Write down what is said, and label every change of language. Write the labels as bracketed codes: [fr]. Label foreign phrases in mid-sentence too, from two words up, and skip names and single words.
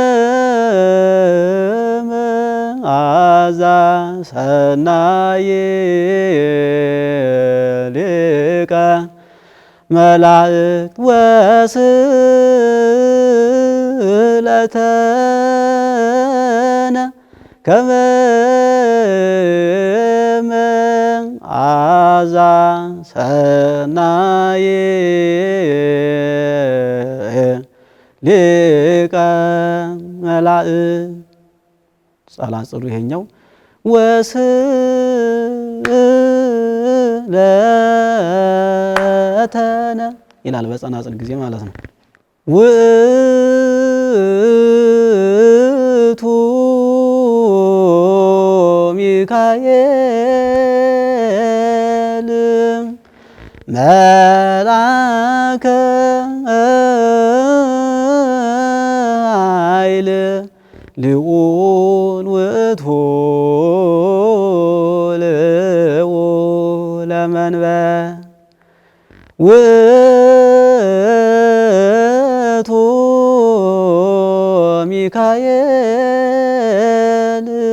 [gez] መዓዛ ሰናይ ሊቀ መላእክት ወስእለተነ ከመ መዓዛ ሰናይ ሊቀ መላእክት [am] ጸላጽሉ ይሄኛው ወስእለተነ ይላል በጸናጽል ጊዜ ማለት ነው። [gez] ውእቱ ሚካኤል መልአከ ኃይል ልዑል ውእቱ ልዑለ መንበር ውእቱ ሚካኤል